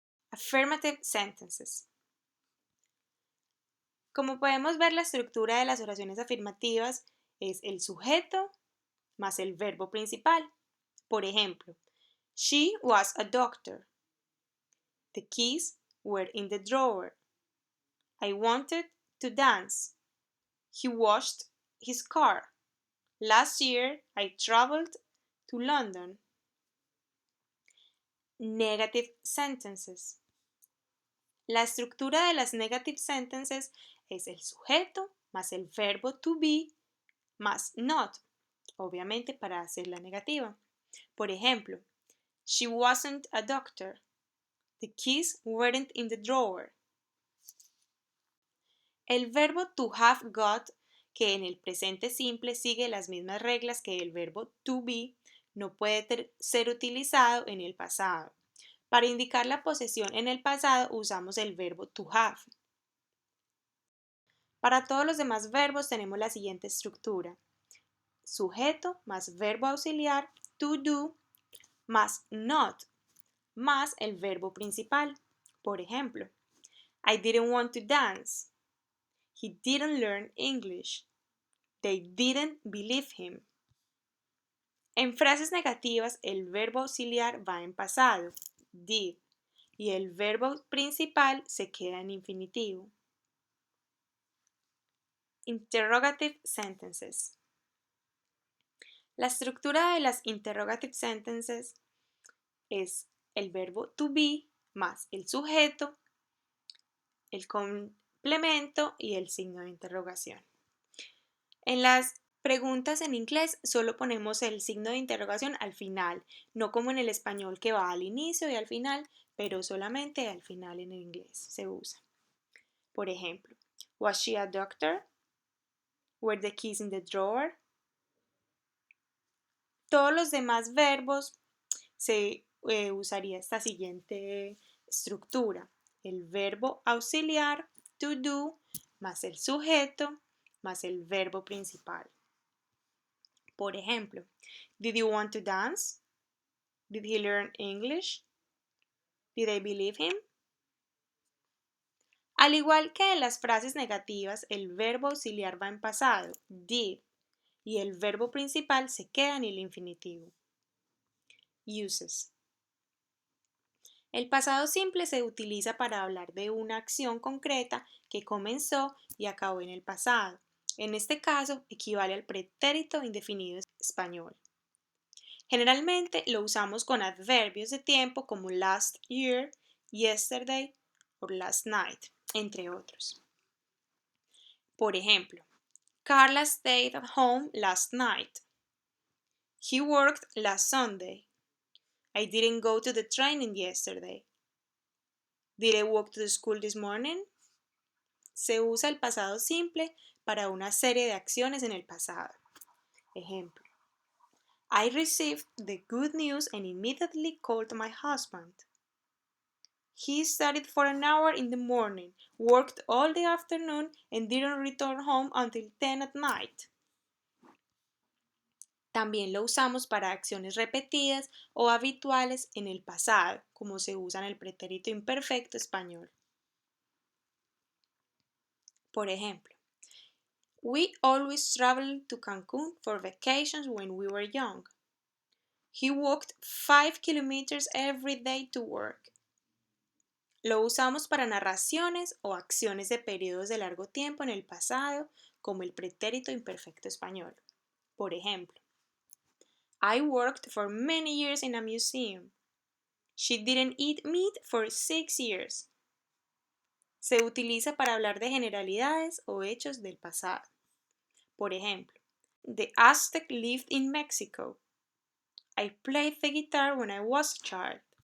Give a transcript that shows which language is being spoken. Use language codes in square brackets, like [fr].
[en] Affirmative sentences. [es] Como podemos ver, la estructura de las oraciones afirmativas es el sujeto más el verbo principal. Por ejemplo, [en] she was a doctor. The keys were in the drawer. I wanted to dance. He washed his car. Last year I traveled to London. Negative sentences. [es] La estructura de las [en] negative sentences [es] es el sujeto más el verbo to be más not, obviamente para hacer la negativa. Por ejemplo, [en] she wasn't a doctor. The keys weren't in the drawer. [es] El verbo to have got, que en el presente simple sigue las mismas reglas que el verbo to be, no puede ser utilizado en el pasado. Para indicar la posesión en el pasado usamos el verbo to have. Para todos los demás verbos tenemos la siguiente estructura: sujeto más verbo auxiliar to do más not más el verbo principal. Por ejemplo, [en] I didn't want to dance. He didn't learn English. They didn't believe him. [es] En frases negativas, el verbo auxiliar va en pasado, did. y el verbo principal se queda en infinitivo. [en] Interrogative sentences. [es] La estructura de las [en] interrogative sentences [es] es el verbo to be más el sujeto, el complemento y el signo de interrogación. En las preguntas en inglés solo ponemos el signo de interrogación al final, no como en el español que va al inicio y al final, pero solamente al final en el inglés se usa. Por ejemplo, [en] was she a doctor? Were the keys in the drawer? [es] Todos los demás verbos se usaría esta siguiente estructura. El verbo auxiliar, to do, más el sujeto, más el verbo principal. Por ejemplo, [en] did you want to dance? Did he learn English? Did I believe him? [es] Al igual que en las frases negativas, el verbo auxiliar va en pasado, did, y el verbo principal se queda en el infinitivo. [en] Uses. [es] El pasado simple se utiliza para hablar de una acción concreta que comenzó y acabó en el pasado. En este caso, equivale al pretérito indefinido español. Generalmente lo usamos con adverbios de tiempo como [en] last year, [es] yesterday o [en] last night, [es] entre otros. Por ejemplo, [en] Carla stayed at home last night. He worked last Sunday. I didn't go to the training yesterday. Did I walk to the school this morning? [es] Se usa el pasado simple para una serie de acciones en el pasado. Ejemplo. [en] I received the good news and immediately called my husband. He studied for an hour in the morning, worked all the afternoon, and didn't return home until 10 at night. [es] También lo usamos para acciones repetidas o habituales en el pasado, como se usa en el pretérito imperfecto español. Por ejemplo, [en] we always traveled to Cancun for vacations when we were young. He walked 5 kilometers every day to work. [es] Lo usamos para narraciones o acciones de periodos de largo tiempo en el pasado, como el pretérito imperfecto español. Por ejemplo, [en] I worked for many years in a museum. She didn't eat meat for 6 years. [es] Se utiliza para hablar de generalidades o hechos del pasado. Por ejemplo, [en] the Aztec lived in Mexico. I played the guitar when I was a child.